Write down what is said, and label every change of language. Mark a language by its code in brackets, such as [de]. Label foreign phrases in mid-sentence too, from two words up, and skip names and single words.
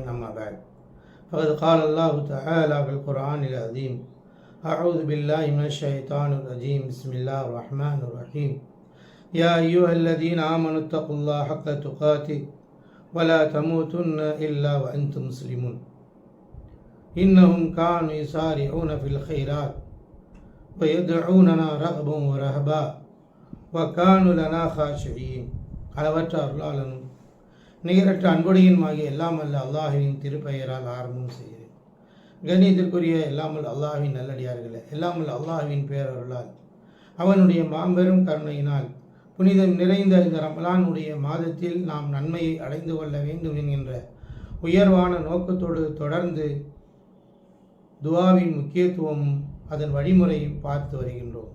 [ar] أما بعد فقد قال الله تعالى في القرآن العظيم أعوذ بالله من الشيطان الرجيم بسم الله الرحمن الرحيم يا أيها الذين آمنوا اتقوا الله حق تقاته ولا تموتن إلا وأنتم مسلمون إنهم كانوا يسارعون في الخيرات ويدعوننا رغبا ورهبا وكانوا لنا خاشعين. [ta] அளவற்ற அருளாளனும் நிகரற்ற அன்புடையனுமாகிய எல்லாம் அல்ல அல்லாஹ்வின் திருப்பெயரால் ஆரம்பம் செய்கிறேன். கண்ணியத்திற்குரிய எல்லாமல் அல்லாஹ்வின் நல்லடியார்களே, எல்லாமல் அல்லாஹ்வின் பேரருளால் அவனுடைய மாபெரும் கருணையினால் புனிதம் நிறைந்த இந்த ரமலானுடைய மாதத்தில் நாம் நன்மையை அடைந்து கொள்ள வேண்டும் என்கின்ற உயர்வான நோக்கத்தோடு தொடர்ந்து துஆவின் முக்கியத்துவமும் அதன் வழிமுறையும் பார்த்து வருகின்றோம்.